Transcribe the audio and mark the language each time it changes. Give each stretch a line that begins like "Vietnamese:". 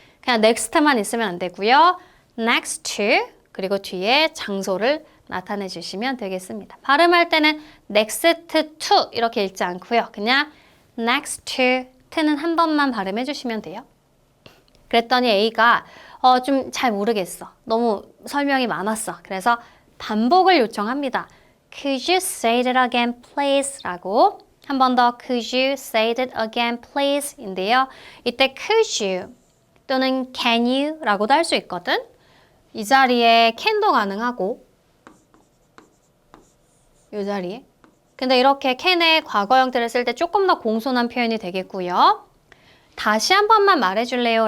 Korean: 그냥 next만 있으면 안 되고요. next to 그리고 뒤에 장소를 나타내 주시면 되겠습니다. 발음할 때는 next to 이렇게 읽지 않고요. 그냥 next to는 한 번만 발음해 주시면 돼요. 그랬더니 A가 좀 잘 모르겠어. 너무 설명이 많았어. 그래서 반복을 요청합니다.
English: Could you say that again, please?
Korean: 라고 한 번 더
English: Could you say that again, please?
Korean: 인데요. 이때 could you 또는 can you? 라고도 할 수 있거든. 이 자리에 can도 가능하고 이 자리에 근데 이렇게 can의 과거 형태를 쓸 때 조금 더 공손한 표현이 되겠고요. 다시 한 번만 말해줄래요?